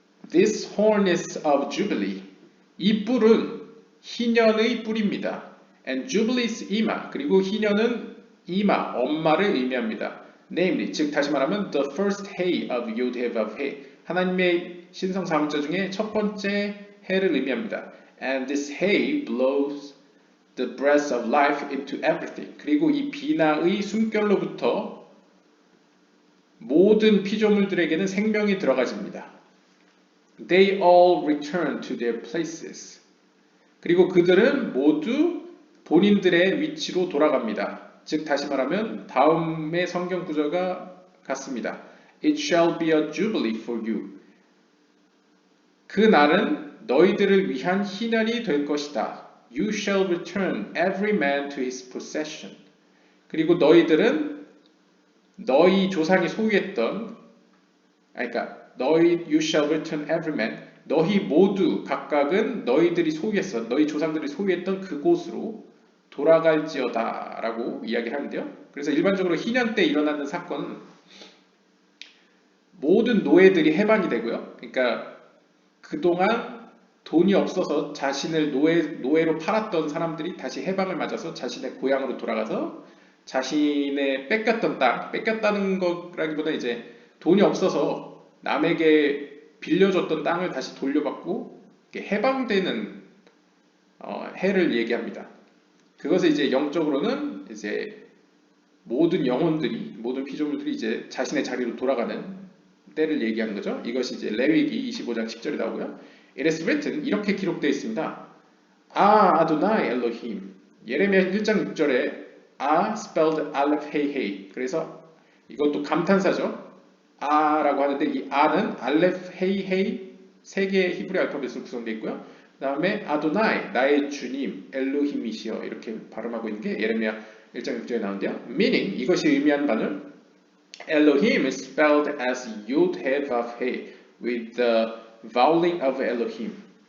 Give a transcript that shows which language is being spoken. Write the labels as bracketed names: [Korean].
[English] This horn is of Jubilee. [Korean] 이 뿔은 희년의 뿔입니다. [English] And Jubilee is Ima. [Korean] 그리고 희년은 이마, 엄마를 의미합니다. [English] Namely, [Korean] 즉 다시 말하면 [English] the first hay of Yod-Heh-Vav-Heh. [Korean] 하나님의 신성 사명자 중에 첫 번째 해를 의미합니다. [English] And this hay blows the breath of life into everything. [Korean] 그리고 이 비나의 숨결로부터 모든 피조물들에게는 생명이 들어가집니다. [English] They all return to their places. [Korean] 그리고 그들은 모두 본인들의 위치로 돌아갑니다. 즉 다시 말하면 다음의 성경 구절과 같습니다. [English] It shall be a jubilee for you. [Korean] 그 날은 너희들을 위한 희년이 될 것이다. [English] You shall return every man to his possession. [Korean] 그리고 너희들은 너희 조상이 소유했던, [English] you shall return every man. [Korean] 너희 모두 각각은 너희 조상들이 소유했던 그곳으로 돌아갈지어다 라고 이야기를 하는데요. 그래서 일반적으로 희년 때 일어나는 사건은 모든 노예들이 해방이 되고요. 그러니까 그동안 돈이 없어서 자신을 노예로 팔았던 사람들이 다시 해방을 맞아서 자신의 고향으로 돌아가서 자신의 뺏겼다는 거라기보다 이제 돈이 없어서 남에게 빌려줬던 땅을 다시 돌려받고 해방되는 해를 얘기합니다. 그것을 이제 영적으로는 이제 모든 영혼들이, 모든 피조물들이 이제 자신의 자리로 돌아가는 때를 얘기하는 거죠. 이것이 이제 레위기 25장 10절에 나오고요. [English] It is written, [Korean] 이렇게 기록되어 있습니다. 아도나이 엘로힘. 예레미야 1장 6절에 [English] spelled aleph hey hey. [Korean] 그래서 이것도 감탄사죠. 라고 하는데 이 는 알레프 hey hey 세 개의 히브리 알파벳으로 구성되어 있고요. 그 다음에 아도나이, 나의 주님, 엘로힘이시여 이렇게 발음하고 있는 게 예레미야 1장 6절에 나오는데요. [English] Meaning, [Korean] 이것이 의미하는 바는 [English] Elohim is spelled as Yod-Heh-Vav-Heh with the vowel of Elohim.